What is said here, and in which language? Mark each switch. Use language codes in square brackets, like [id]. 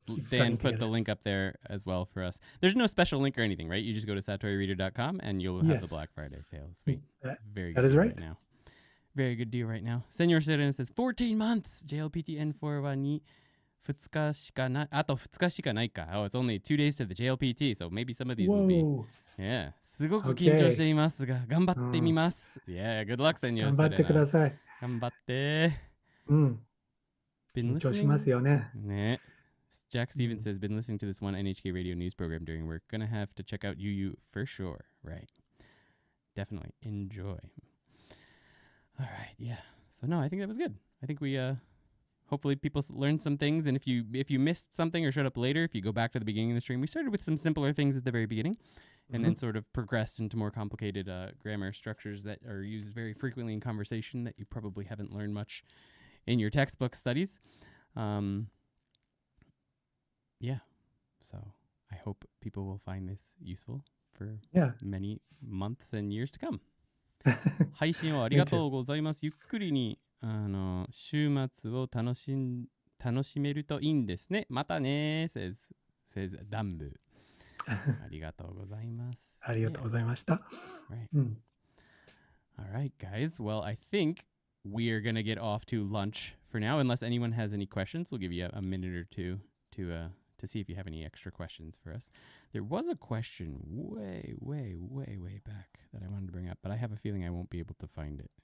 [en] Dan put the link up there as well for us. There's no special link or anything, right? You just go to satorireader.com and you'll have the Black Friday sale. Sweet. Very good. That is right. Now. Very good deal right now. Senor Seren says 14 months. JLPT N4 [ja] wa ni 2日しかない。あと2日しかないか. [en] Oh, it's only 2 days to the JLPT, so maybe some of these will be. Yeah. [ja] すごく緊張していますが、頑張ってみます. [en] Yeah, good luck, Senor Seren. [ja] 頑張ってください。頑張って。緊張しますよね。ね。 [en] Jack Stevens says, been listening to this one NHK radio news program during work. Gonna have to check out Yu for sure. Right. Definitely. Enjoy. All right. Yeah. So no, I think that was good. I think we hopefully people learned some things, and if you missed something or showed up later, if you go back to the beginning of the stream, we started with some simpler things at the very beginning and then sort of progressed into more complicated grammar structures that are used very frequently in conversation that you probably haven't learned much in your textbook studies. Yeah. So I hope people will find this useful for many months and years to come. [ja] 配信をありがとうございます。ゆっくりに週末を楽しめるといいんですね。またね [en] says Dambu. [ja] ありがとうございます。ありがとうございました。 [en] Right. All right, guys. Well, I think we are going to get off to lunch for now. Unless anyone has any questions, we'll give you a minute or two to see if you have any extra questions for us. There was a question way back that I wanted to bring up, but I have a feeling I won't be able to find it.